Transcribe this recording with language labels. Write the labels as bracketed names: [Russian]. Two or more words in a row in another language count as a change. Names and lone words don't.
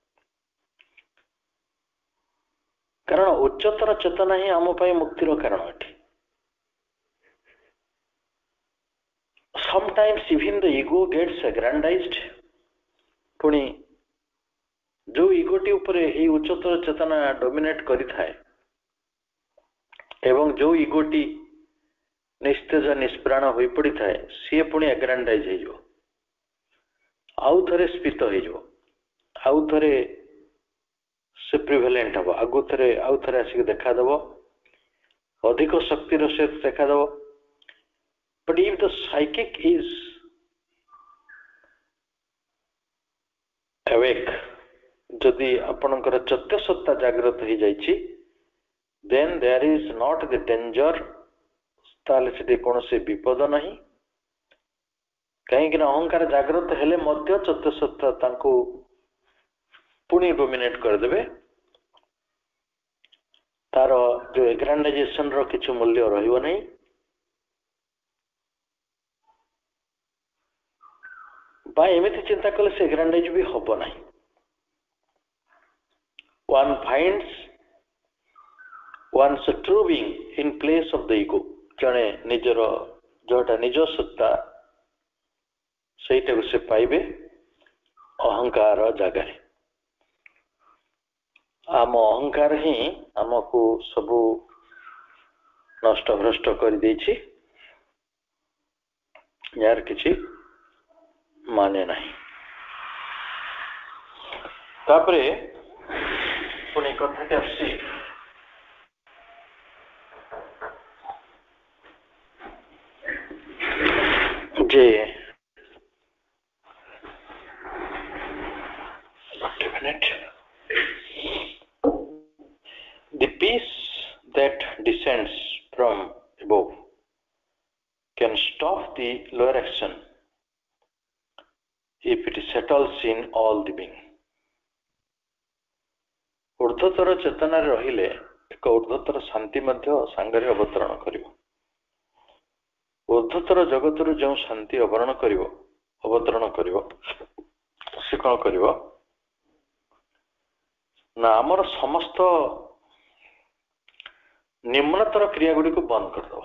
[Odia] କାରଣ ଉଚ୍ଚତର ଚେତନା ହିଁ ଆମ ପାଇଁ ମୁକ୍ତିର କାରଣ ଅଟେ। [English] Sometimes even the ego gets aggrandized, [Odia] ପୁଣି ଯୋଉ ଇଗୋଟି ଉପରେ ଏହି ଉଚ୍ଚତର ଚେତନା ଡୋମିନେଟ୍ କରିଥାଏ ଏବଂ ଯୋଉ ଇଗୋଟି ନିସ୍ତେଜ ନିଷ୍ପ୍ରାଣ ହୋଇ ପଡ଼ିଥାଏ, ସିଏ ପୁଣି ଆଗ୍ରାଣ୍ଡାଇଜ ହେଇଯିବ, ଆଉ ଥରେ ସ୍ଫୀତ ହେଇଯିବ, ଆଉ ଥରେ ସେ ପ୍ରିଭାଲେଣ୍ଟ ହବ, ଆଉ ଥରେ ଆସିକି ଦେଖାଦେବ, ଅଧିକ ଶକ୍ତିର ସେ ଦେଖାଦେବ। [English] But if the psychic is awake, [Odia] ଯଦି ଆପଣଙ୍କର ଚୈତ୍ୟ ସତ୍ତା ଜାଗ୍ରତ ହେଇଯାଇଛି, [English] then there is not the danger, [Odia] ତାହେଲେ ସେଠି କୌଣସି ବିପଦ ନାହିଁ। କାହିଁକି ନା ଅହଙ୍କାର ଜାଗ୍ରତ ହେଲେ ମଧ୍ୟ ଚୈତ୍ୟ ସତ୍ତା ତାଙ୍କୁ ପୁଣି ଡୋମିନେଟ୍ କରିଦେବେ, ତାର ଯୋଉ ଏଗ୍ରାଣ୍ଡାଇଜେସନ ର କିଛି ମୂଲ୍ୟ ରହିବ ନାହିଁ। ବା ଏମିତି ଚିନ୍ତା କଲେ ସେ ଏଗ୍ରାଣ୍ଡାଇଜ ବି ହବ ନାହିଁ। [English] One finds one's true being in place of the ego, [Odia] ଜଣେ ନିଜର ଯୋଉଟା ନିଜ ସତ୍ତା ସେଇଟାକୁ ସେ ପାଇବେ ଅହଙ୍କାର ଜାଗାରେ। ଆମ ଅହଙ୍କାର ହିଁ ଆମକୁ ସବୁ ନଷ୍ଟ ଭ୍ରଷ୍ଟ କରିଦେଇଛି, यार କିଛି ମାନେ ନାହିଁ। ତାପରେ ପୁଣି କଥାଟି ଆସୁଛି, ଯେ [English] the peace that descends from above can stop the lower action if it settles in all the being. [Odia] ঊର୍ଧ୍ୱତର ଚେତନାରେ ରହିଲେ ଏକ ଊର୍ଧ୍ୱତର ଶାନ୍ତି ମଧ୍ୟ ସାଙ୍ଗରେ ଅବତରଣ କରିବ। ଊର୍ଧ୍ୱତର ଜଗତରୁ ଯେଉଁ ଶାନ୍ତି ଅବତରଣ କରିବ ସେ କଣ କରିବ ନା ଆମର ସମସ୍ତ ନିମ୍ନତର କ୍ରିୟା ଗୁଡ଼ିକୁ ବନ୍ଦ କରିଦେବ।